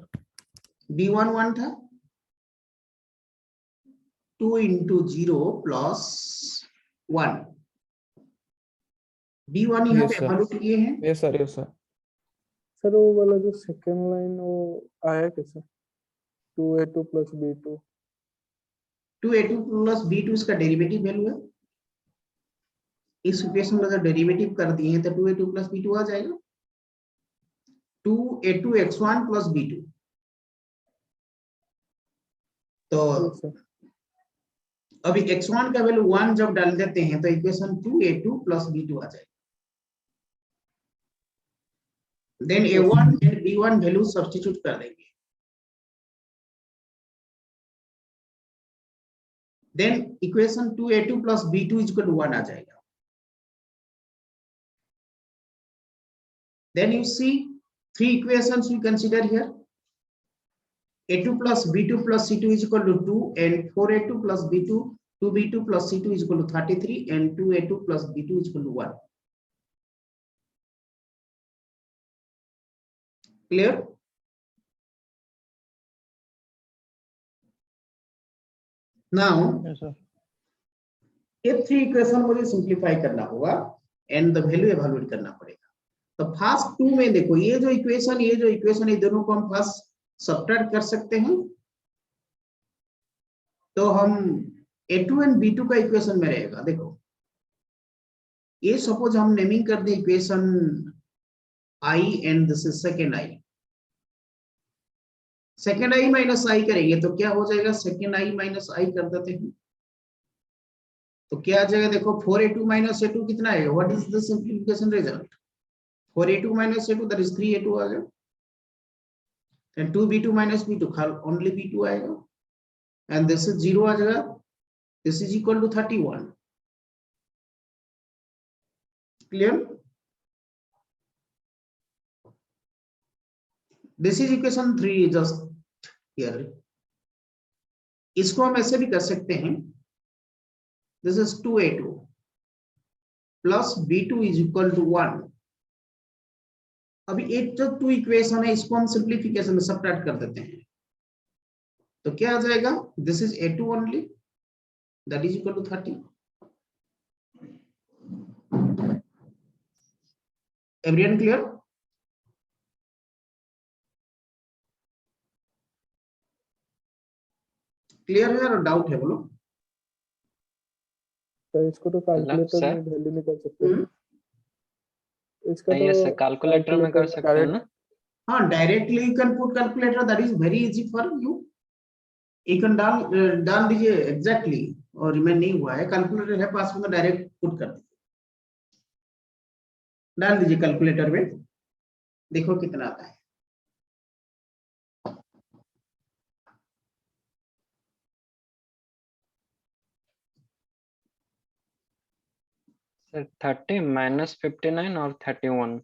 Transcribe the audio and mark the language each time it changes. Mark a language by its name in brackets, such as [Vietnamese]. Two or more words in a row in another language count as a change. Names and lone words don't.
[Hindi] B1 1 था, 2 into 0 plus 1, B1 यहाँ [English] Yes, [Hindi] पे [English] sir. [Hindi] वैल्यू किए हैं। [English] yes sir, yes sir. [Hindi] सर वो वाला जो सेकेंड लाइन वो आया कैसे? 2A2 प्लस B2। 2A2 plus B2 इसका डेरिवेटिव वैल्यू है। इस इक्वेशन में अगर डेरिवेटिव कर दिए हैं तो 2A2 plus B2 आ जाएगा। 2A2 x1 plus B2, तो [English] yes sir. [Hindi] अभी x1 का वैल्यू 1 जब डाल देते हैं तो इक्वेशन 2A2 plus B2 आ जाएगा। देन A1 एंड B1 वैल्यू सब्स्टिट्यूट कर देंगे। देन इक्वेशन 2A2 plus B2 [English] equal to [Hindi] 1 आ जाएगा। [English] Then you see three equations we consider here. A2 plus B2 plus C2 is equal to 2, and 4A2 plus B2, 2B2 plus C2 is equal to 33, and 2A2 plus B2 is equal to 1. Clear? Now, yes sir, [Hindi] ये [English] three equation [Hindi] मुझे सिंप्लीफाई करना होगा [English] and the value evaluate [Hindi] करना पड़ेगा। तो [English] first two [Hindi] में देखो, ये जो इक्वेशन ये दोनों को हम फर्स्ट सब्ट्रैक्ट कर सकते हैं। तो हम A2 एंड B2 का इक्वेशन में रहेगा। देखो, ये सपोज हम नेमिंग कर दे [English] equation I and this is second I. second I minus I [Hindi] करेंगे तो क्या हो जाएगा, [English] second I minus I [Hindi] कर देते हैं तो क्या आ जाएगा, देखो 4A2 माइनस A2 कितना है, [English] what is the simplification result, [Hindi] 4A2 माइनस A2 [English] that is [Hindi] 3A2 आ गया, [English] and 2B2 minus B2 only B2 [Hindi] आएगा, [English] and this is [Hindi] 0 आ जाएगा, [English] this is equal to 31. [Hindi] क्लियर? [English] this is equation 3 just here. [Hindi] इसको हम ऐसे भी कर सकते हैं, [English] this is 2A2 plus B2 is equal to 1. [Hindi] अभी एक जो [English] two equation [Hindi] है इसको हम सिंप्लीफिकेशन में सब्ट्रैक्ट कर देते हैं तो क्या आ जाएगा, [English] this is A2 only that is equal to 30. everyone clear? [Hindi] क्लियर है और डाउट है बोलो? तो इसको तो कैलकुलेटर सर में वैल्यू निकाल सकते हैं। इसका नहीं ऐसे तो कैलकुलेटर में कर सकते हैं डायरेक्ट ना? [English] हाँ, directly you can put calculator, that is very easy for you. you can [Hindi] डाल दीजिए एग्जैक्टली, और रिमेंड नहीं हुआ है, कैलकुलेटर है पास में, [English] direct put [Hindi] कर दीजिए, डाल दीजिए कैलकुलेटर में, देखो कितना आता है। सर 30 माइनस 59 और 31।